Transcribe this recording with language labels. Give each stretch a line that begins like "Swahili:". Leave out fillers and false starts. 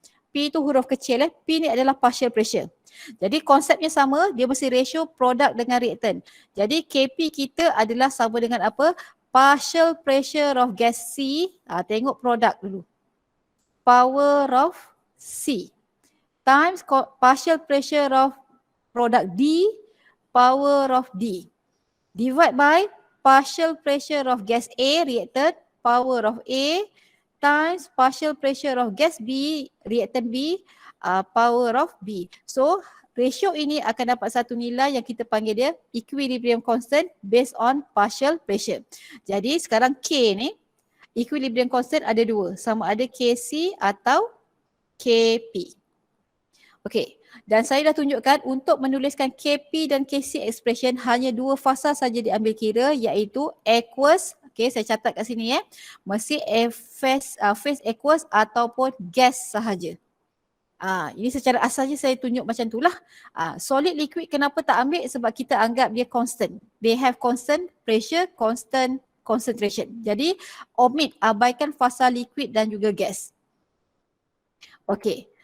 Malay: P tu huruf kecil P ni adalah partial pressure. Jadi konsepnya sama, dia mesti ratio produk dengan reactant. Jadi KP kita adalah sama dengan apa?
English: Partial pressure of gas C, tengok produk dulu. Power of C times partial pressure of product D, power of D, divide by partial pressure of gas A, reactant, power of A, times partial pressure of gas B, reactant B, power of B.
Malay: So ratio ini akan dapat satu nilai yang kita panggil dia equilibrium constant based on partial pressure. Jadi sekarang K ni, equilibrium constant ada dua, sama ada KC atau KP. Okey, dan saya dah tunjukkan untuk menuliskan KP dan KC expression hanya dua fasa saja diambil kira, iaitu aqueous, okey saya catat kat sini mesti phase aqueous ataupun gas sahaja. Ini secara asalnya saya tunjuk macam itulah. Solid liquid kenapa tak ambil? Sebab kita anggap dia constant.
English: They have constant pressure, constant concentration.
Malay: Jadi abaikan fasa liquid dan juga gas. Okey.